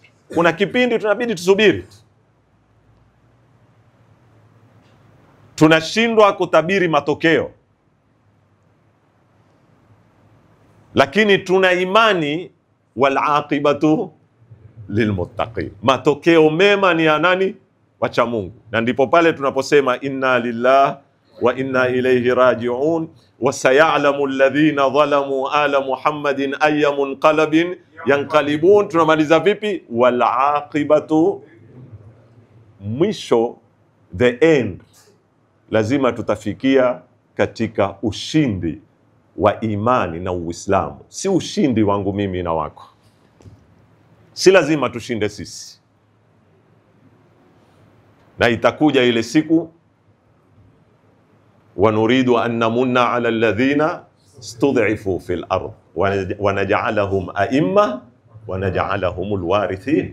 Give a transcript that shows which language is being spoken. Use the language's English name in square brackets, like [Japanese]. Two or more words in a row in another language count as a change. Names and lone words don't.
[Swahili] Kuna kipindi tunabidi tusubiri, tunashindwa kutabiri matokeo, lakini tuna imani [Arabic] والعاقبة للمتقين. [Swahili] Matokeo mema ni ya nani? Wacha Mungu. Na ndipo pale tunaposema [Arabic] إنا لله وإنا إليه راجعون وسيعلم الذين ظلموا على محمد أي منقلب ينقلبون. [Swahili] Tunamaliza vipi? [Arabic] والعاقبة, mwisho, [English] the end, [Swahili] lazima tutafikia katika ushindi wa imani na Uislamu. Si ushindi wangu mimi na wako, si lazima tushinde sisi. Na itakuja ile siku, [Arabic] ونريد أن نمن على الذين استضعفوا في الأرض ونجعلهم أئمة ونجعلهم الوارثين.